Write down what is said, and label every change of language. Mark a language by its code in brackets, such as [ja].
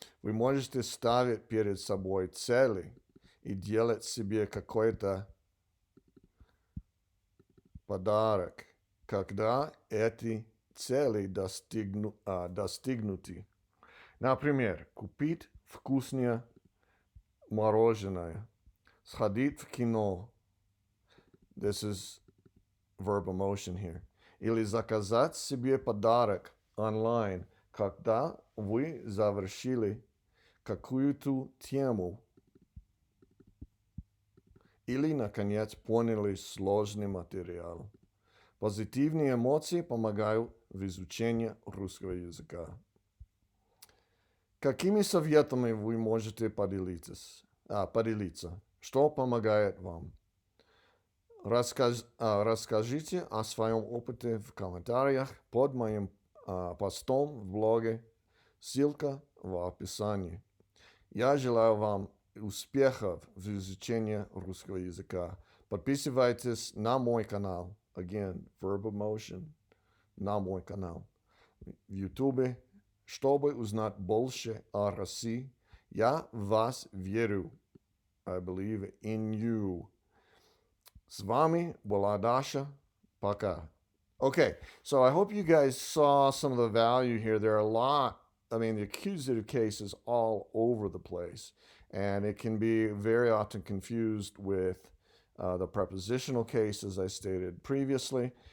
[ru] Вы можете ставить перед собой цели и делать себе какой-то подарок, когда эти цели достигнуты. Например, купить вкусное мороженое, сходить в кино. [en] This is verb emotion here. [ru] Или заказать себе подарок онлайн, когда вы завершили какую-то тему. Или, наконец, поняли сложный материал. Позитивные эмоции помогают в изучении русского языка. Какими советами вы можете поделиться? Что помогает вам? Расскажите о своем опыте в комментариях под моим постом в блоге. Ссылка в описании. Я желаю вам успехов в изучении русского языка. Подписывайтесь на мой канал. [en] Again, Verb Emotion. [ru] На мой канал. В YouTube. Чтобы узнать больше о России, я в вас верю. [en] I believe in you. [ru] С вами была Dasha. Пока. [en] Okay, so I hope you guys saw some of the value here. There are a lot. I mean, the accusative case is all over the place, and it can be very often confused with the prepositional case, as I stated previously.